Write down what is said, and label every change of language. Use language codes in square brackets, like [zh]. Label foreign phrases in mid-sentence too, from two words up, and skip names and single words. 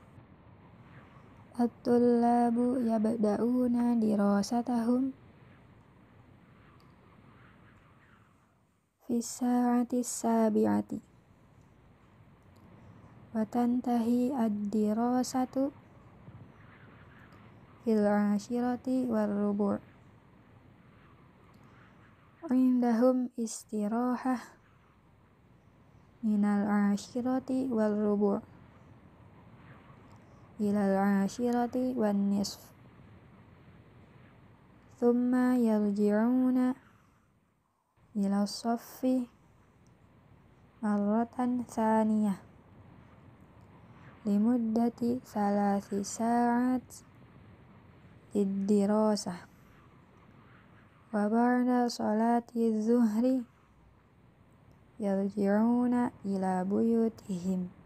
[ar] الطلاب يبدؤون دراستهم في الساعة السابعة وتنتهي الدراسة في العاشرة والربع'. عندهم استراحة من العاشرة والربع إلى العاشرة والنصف. ثم يرجعون إلى الصف مرة ثانية لمدة 3 ساعات للدراسة وبعد صلاة الظهر يرجعون إلى بيوتهم.